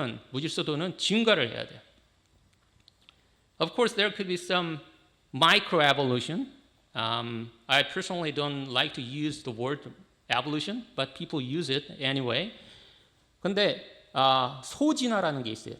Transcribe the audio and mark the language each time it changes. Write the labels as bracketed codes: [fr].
[ko] 무질서도는 증가를 해야 돼요. [en] Of course, there could be some microevolution. I personally don't like to use the word evolution, but people use it anyway. [ko] 근데 소진화라는 게 있어요.